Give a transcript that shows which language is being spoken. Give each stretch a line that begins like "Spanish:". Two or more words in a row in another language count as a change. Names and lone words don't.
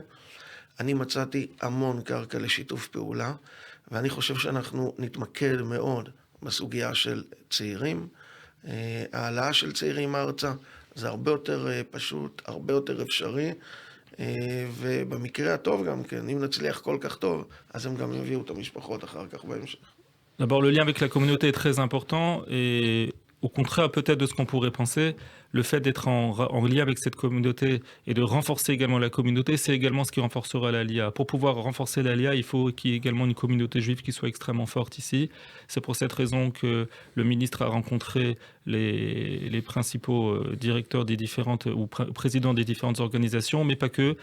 Hebrew: אני מצאתי המון קרקע לשיתוף פעולה, ואני חושב שאנחנו נתמקד מאוד בסוגיה של צעירים. העלאה של צעירים ארצה זה הרבה יותר פשוט, הרבה יותר אפשרי, ובמקרה הטוב גם כן, אם נצליח כל כך טוב, אז הם גם יביאו את המשפחות אחר כך בהמשך.
French: D'abord, le lien avec la communauté est très important et au contraire peut-être de ce qu'on pourrait penser, le fait d'être en lien avec cette communauté et de renforcer également la communauté, c'est également ce qui renforcera l'Aliyah. Pour pouvoir renforcer l'Aliyah, il faut qu'il y ait également une communauté juive qui soit extrêmement forte ici. C'est pour cette raison que le ministre a rencontré les principaux directeurs des différentes ou présidents des différentes organisations, mais pas que.